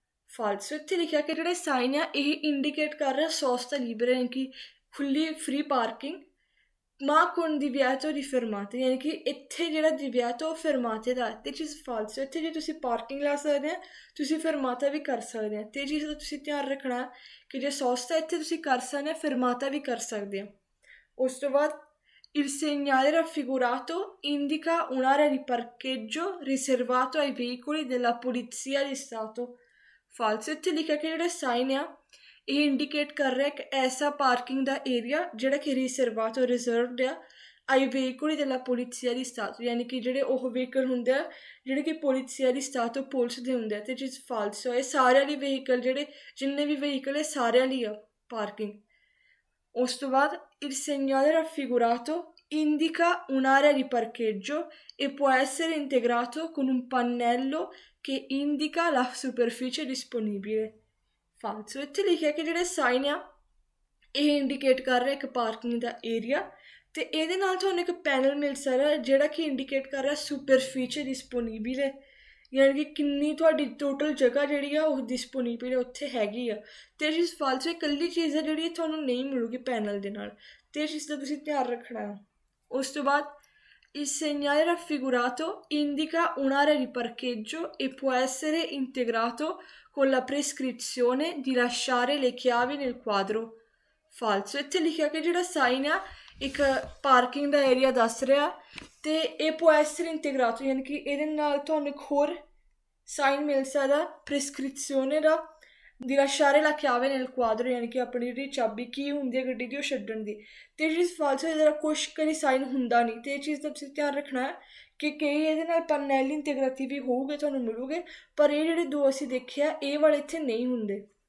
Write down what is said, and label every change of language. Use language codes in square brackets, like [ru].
[pa] ਫਾਲਸੋ ਇੱਥੇ ਲਿਖਿਆ ਕਿ ਜਿਹੜੇ ਸਾਈਨ ਆ ਇਹ ਇੰਡੀਕੇਟ ਕਰ ਰਿਹਾ ਸੋਸਤਾ ਲੀਬਰਾ ਯਾਨੀ ਕਿ ਖੁੱਲੀ ਫ੍ਰੀ ਪਾਰਕਿੰਗ ਮਾ ਕੋਨ [it] divieto di fermata [pa] ਯਾਨੀ ਕਿ ਇੱਥੇ ਜਿਹੜਾ divieto fermate ਦਾ ਤੇ ਚੀਜ਼ ਫਾਲਸੋ ਇੱਥੇ ਜੇ ਤੁਸੀਂ ਪਾਰਕਿੰਗ ਲਾ ਸਕਦੇ ਆ ਤੁਸੀਂ fermata ਵੀ ਕਰ ਸਕਦੇ ਆ ਤੇ ਇਹ ਚੀਜ਼ ਦਾ ਤੁਸੀਂ ਧਿਆਨ ਰੱਖਣਾ ਕਿ ਜੇ ਸੋਸਤਾ ਇੱਥੇ ਤੁਸੀਂ ਕਰ ਸਕਦੇ ਆ fermata ਵੀ ਕਰ ਸਕਦੇ ਆ। ਉਸ ਤੋਂ ਬਾਅਦ [it] il segnale raffigurato indica un'area di parcheggio riservato ai veicoli della polizia di stato। [pa] ਫਾਲਸੋ ਇੱਥੇ ਲਿਖਿਆ ਕਿ ਜਿਹੜਾ ਸਾਈਨ ਆ ਇਹ ਇੰਡੀਕੇਟ ਕਰ ਰਿਹਾ ਇੱਕ ਐਸਾ ਪਾਰਕਿੰਗ ਦਾ ਏਰੀਆ ਜਿਹੜਾ ਕਿ ਰਿਜ਼ਰਵਾਟੋ ਰਿਜ਼ਰਵਡ ਆ ਆਈ vehicle della polizia di stato ਯਾਨੀ ਕਿ ਜਿਹੜੇ ਉਹ ਵਹੀਕਲ ਹੁੰਦੇ ਆ ਜਿਹੜੇ ਕਿ polizia di stato ਪੁਲਿਸ ਦੇ ਹੁੰਦੇ ਆ ਤੇ ਚੀਜ਼ ਫਾਲਸੋ ਇਹ ਸਾਰਿਆਂ ਲਈ ਵਹੀਕਲ ਜਿਹੜੇ ਜਿੰਨੇ ਵੀ ਵਹੀਕਲ ਇਹ ਸਾਰਿਆਂ ਲਈ ਆ ਪਾਰਕਿੰਗ। ਉਸ ਤੋਂ ਬਾਅਦ [it] il segnale raffigurato indica un'area di parcheggio e può essere integrato con un pannello che indica la superficie disponibile। [pa] ਫਾਲਸੋ ਇੱਥੇ ਲਿਖਿਆ ਕਿ ਜਿਹੜੇ ਸਾਈਨ ਆ ਇਹ ਇੰਡੀਕੇਟ ਕਰ ਰਿਹਾ ਇੱਕ ਪਾਰਕਿੰਗ ਦਾ ਏਰੀਆ ਤੇ ਇਹਦੇ ਨਾਲ ਤੁਹਾਨੂੰ ਇੱਕ ਪੈਨਲ ਮਿਲ ਸਕਦਾ ਜਿਹੜਾ ਕਿ ਇੰਡੀਕੇਟ ਕਰ ਰਿਹਾ ਸੁਪਰਫੀਚੇ ਡਿਸਪੋਨੀਬਲ ਯਾਨੀ ਕਿ ਕਿੰਨੀ ਤੁਹਾਡੀ ਟੋਟਲ ਜਗ੍ਹਾ ਜਿਹੜੀ ਆ ਉਹ ਡਿਸਪੋਨੀਬਲ ਉੱਥੇ ਹੈਗੀ ਆ ਤੇ ਚੀਜ਼ ਫਾਲਸੋ ਇਕੱਲੀ ਚੀਜ਼ ਹੈ ਜਿਹੜੀ ਤੁਹਾਨੂੰ ਨਹੀਂ ਮਿਲੂਗੀ ਪੈਨਲ ਦੇ ਨਾਲ ਤੇ ਇਸ ਚੀਜ਼ ਦਾ ਤੁਸੀਂ ਧਿਆਨ ਰੱਖਣਾ। ਉਸ ਤੋਂ ਬਾਅਦ [it] il segnale raffigurato indica un'area di parcheggio e può essere integrato con la prescrizione di lasciare le chiavi nel quadro। [pa] ਫਾਲਸੋ ਇੱਥੇ ਲਿਖਿਆ ਕਿ ਜਿਹੜਾ ਸਾਈਨ ਆ ਇੱਕ ਪਾਰਕਿੰਗ ਦਾ ਏਰੀਆ ਦੱਸ ਰਿਹਾ ਤੇ ਇਹ [it] può essere integrato [pa] ਯਾਨੀ ਕਿ ਇਹਦੇ ਨਾਲ ਤੁਹਾਨੂੰ ਇੱਕ ਹੋਰ ਸਾਈਨ ਮਿਲ ਸਕਦਾ ਪ੍ਰੈਸਕ੍ਰਿਪਸ਼ਨੇ ਦਾ [it] di lasciare la chiave nel quadro [pa] ਯਾਨੀ ਕਿ ਆਪਣੀ ਜਿਹੜੀ ਚਾਬੀ ਕੀ ਹੁੰਦੀ ਹੈ ਗੱਡੀ ਦੀ ਉਹ ਛੱਡਣ ਦੀ ਤੇ ਚੀਜ਼ ਫਾਲਸੋ ਇਹਦਾ ਕੁਛ ਕਦੀ ਸਾਈਨ ਹੁੰਦਾ ਨਹੀਂ ਤੇ ਇਹ ਚੀਜ਼ ਦਾ ਤੁਸੀਂ ਧਿਆਨ ਰੱਖਣਾ ਹੈ ਕਿ ਕਈ ਇਹਦੇ ਨਾਲ ਪਨੈਲ ਇੰਟੀਗ੍ਰੇਟਿਵ ਵੀ ਹੋਊਗੇ ਤੁਹਾਨੂੰ ਮਿਲੂਗੇ ਪਰ ਇਹ ਜਿਹੜੇ ਦੋ ਅਸੀਂ ਦੇਖਿਆ ਇਹ ਵਾਲੇ ਇੱਥੇ ਨਹੀਂ ਹੁੰਦੇ।